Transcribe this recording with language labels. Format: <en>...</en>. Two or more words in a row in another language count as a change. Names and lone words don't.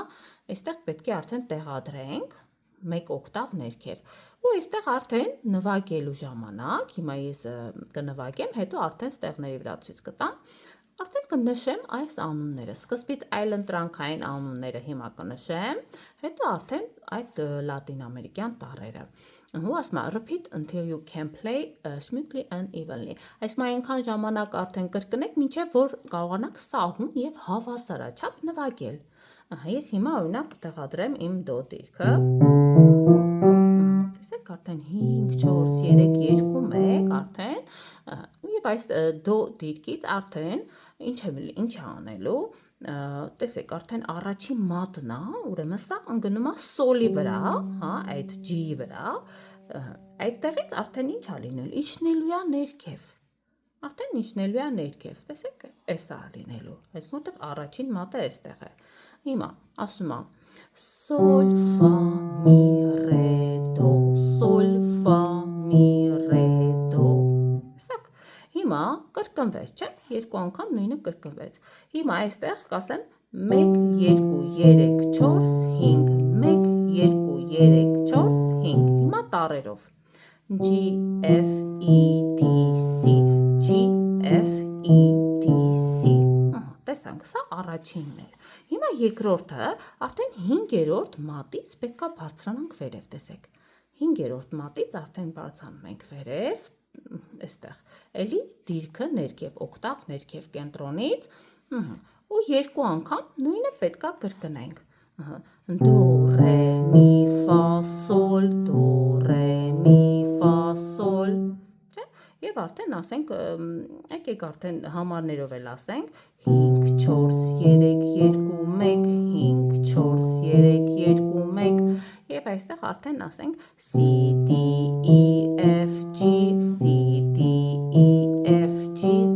<hy>այստեղ պետք է արդեն տեղադրենք մեկ օկտավ ներքև։ Ու այստեղ արդեն նվագելու ժամանակ, հիմա ես կնվագեմ, հետո արդեն ստեղների վրա ցույց կտամ, արդեն կնշեմ այս անունները, սկզբից այլընտրանքային անունները հիմա կնշեմ, հետո արդեն այդ լատինամերիկյան տառերը։ Ու ասում է</hy> <en>repeat until you can play smoothly and evenly։</en> <hy>Այսինքն այնքան ժամանակ արդեն կրկնեք, մինչև որ կարողանաք սահուն եւ հավասարաչափ նվագել։ Ես հիմա օրինակ կտեղադրեմ իմ դո դիրքը։ Տեսեք, արդեն 5, 4, 3, 2, 1 արդեն եւ այս դո դիրքից արդեն ինչ է անելու։ Տեսեք, արդեն առաջին մատն է, ուրեմն սա ընկնում է սոլի վրա, հա, այդ G-ի վրա։ Այդտեղից արդեն ինչ է լինելու, իջնելու է ներքև։ Արդեն իջնելու է ներքև, տեսեք, էս է լինելու։ Այսինքն առաջին մատը էստեղ է։ Հիմա ասում է sol fa mi re do sol fa mi re do։ Տեսեք, հիմա կրկնվեց, չէ՞, երկու անգամ նույնը կրկնվեց։ Հիմա այստեղ կասեմ 1 2 3 4 5 1 2 3 4 5։ Հիմա տառերով G F E D C G F E D C։ Տեսանք, սա առաջինն էր։ Հիմա երկրորդը արդեն 5-րդ մատից պետք է բարձրանանք վերև, տեսեք։ 5-րդ մատից արդեն բարձրանում ենք վերև, այստեղ։ Էլի դիրքը ներքև, օկտավ ներքև կենտրոնից, ու երկու անգամ նույնը պետք է կրկնենք։ Do re mi fa sol do re mi fa sol։ Եվ արդեն ասենք, եկեք արդեն համարներով էլ ասենք 5, 4, 3, 2, 1, 5, 4, 3, 2, 1 և այստեղ արդեն ասենք C, D, E, F, G, C, D, E, F, G։</hy>